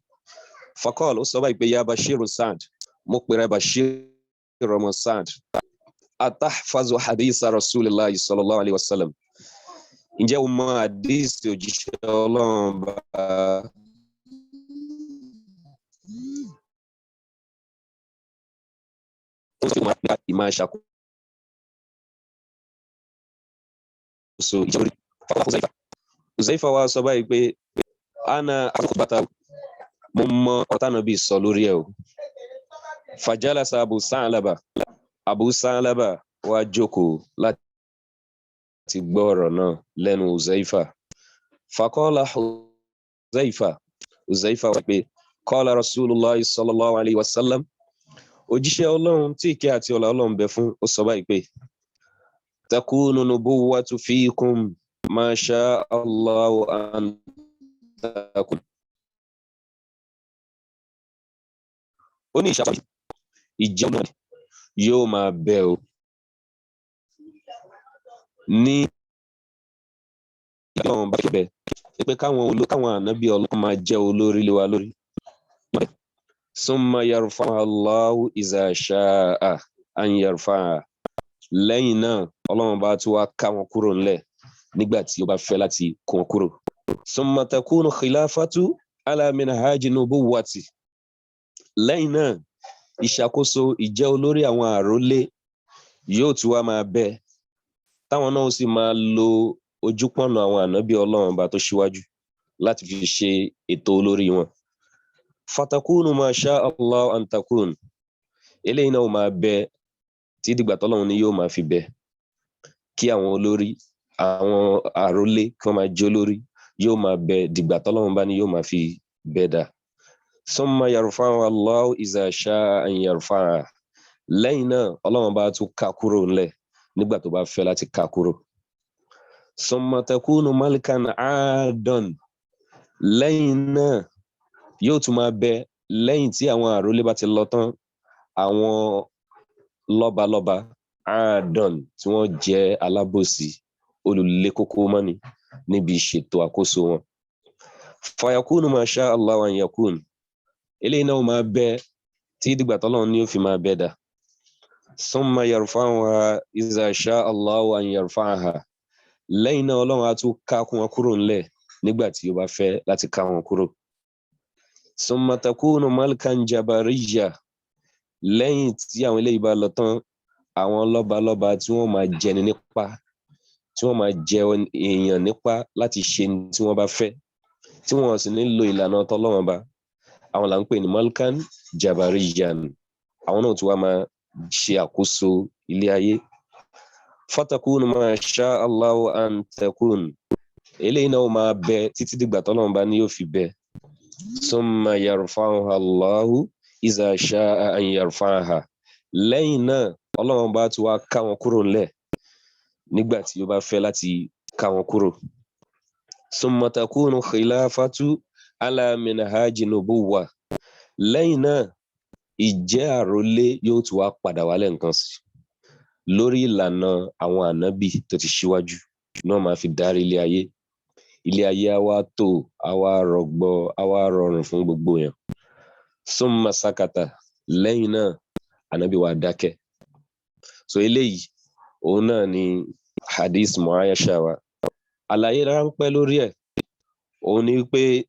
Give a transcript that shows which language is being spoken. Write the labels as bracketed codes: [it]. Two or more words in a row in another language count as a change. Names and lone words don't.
[yo] Fakọ́l, ó sọ báyìí pé ya Bashir Sa'd, mo pèrè Bashir ọmọ Sa'd. [ar] أتحفظ حديث رسول الله صلى الله عليه وسلم. [yo] Ǹjẹ́ o mọ̀ hadisi òjíṣẹ́ Ọlọ́run bá ìmá ṣàkóso ìjọba Uzaifa. Uzaifa wa sọ báyìí pé ana àkọ́kọ́bátà mo mọ ọ̀tánàbí sọ lórí ẹ̀ o. Fajalasa Abu Sa'laba wá jókòó láti gbọ́ ọ̀rọ̀ náà lẹ́nu Uzaifa. [ar] فقال حذيفة [yo] wá pé [ar] قال رسول الله صلى الله عليه وسلم. [yo] Òjíṣẹ́ Ọlọ́run tí ìkẹ́ àti ọlá Ọlọ́run bẹ fún ó sọ báyìí pé [ar] تكون النبوة فيكم ما شاء الله أن تكون. [yo] Ó ní ìṣàpá ìjẹun náà yóò máa bẹ o ní Ọlọ́run bá fi bẹ pé káwọn ànábì Ọlọ́run máa jẹ́ olórí lé wa lórí. [ar] ثم يرفعها الله إذا شاء أن يرفعها. [yo] Lẹ́yìn náà, Ọlọ́run bá tún wá ká wọn kúrò ńlẹ̀ nígbà tí ó bá fẹ́ láti kó wọn kúrò. [ar] ثم تكون خلافة على منهاج النبوة. [yo] Lẹ́yìn náà, ìṣàkóso ìjẹ́ olórí àwọn àrólé yóò tún wá máa bẹ. Táwọn náà sì máa lo ojúpọ̀nà àwọn ànábì Ọlọ́run bá tó ṣíwájú láti fi ṣe ètò olórí wọn. [ar] فتكون ما شاء الله أن تكون. [yo] Eléyìí náà máa bẹ tí dìgbà tọ́lọ́run ni yóò máa fi bẹ. Kí àwọn olórí, àwọn àrólé kí wọ́n máa jẹ́ olórí yóò máa bẹ dìgbà tọ́lọ́run bá ní yóò máa fi bẹ dà. [ar] ثم يرفعها الله إذا شاء أن يرفعها. [yo] Lẹ́yìn náà, Ọlọ́run bá tún ká kúrò ńlẹ̀ nígbà tó bá fẹ́ láti ká kúrò. [ar] ثم تكون ملكا عاضا. [yo] Lẹ́yìn náà, yóò tún máa bẹ lẹ́yìn tí àwọn àrólé bá ti lọ tán, àwọn lọ́balọ́ba àádọ́n tí wọ́n jẹ́ alábòsí olùlé kókó mọ́ni níbi ìṣètò àkóso wọn. [ar] فيكون ما شاء الله أن يكون. [yo] Eléyìí náà máa bẹ tí dìgbà tọ́lọ́run ni ó fi máa bẹ dà. [ar] ثم يرفعها إذا شاء الله أن يرفعها. [yo] Lẹ́yìn náà Ọlọ́run á tún ká wọn kúrò ńlẹ̀ nígbà tí ó bá fẹ́ láti ká wọn kúrò. [ar] ثم تكون ملكا جبرية. [yo] Lẹ́yìn tí àwọn eléyìí bá lọ tán, àwọn lọ́balọ́ba tí wọ́n máa jẹni nípa, tí wọ́n máa jẹ èèyàn nípa láti ṣe tí wọ́n bá fẹ́, tí wọ́n sì nílò ìlànà tọ́lọ́run bá, àwọn là ń pè ní [ar] ملكا جبرية. [yo] Àwọn náà tí wọ́n máa ṣe àkóso ilé ayé. [ar] فتكون ما شاء الله أن تكون [yo] eléyìí náà máa bẹ títí dìgbà tọ́lọ́run bá ní yóò fi bẹ [ar] ثم يرفعها الله إذا شاء أن يرفعها [yo] lẹ́yìn náà Ọlọ́run bá tún wá ká wọn kúrò ńlẹ̀ nígbà tí ó bá fẹ́ láti ká wọn kúrò [ar] ثم تكون خلافة على منهاج النبوة [yo] lẹ́yìn náà ìjẹ́ àrólé yóò tún wá padà wálẹ̀ nǹkan sí lórí ìlànà àwọn ànábì tó ti ṣíwájú náà máa fi darí ilé ayé á wá tò á wá rọgbọ á wá rọrùn fún gbogbo èèyàn [ar] ثم سكت [yo] lẹ́yìn náà ànábì wa dákẹ́ so eléyìí òun náà ni hadith muayasha wa àlàyé ráńpẹ́ lórí ẹ̀ òun ni pé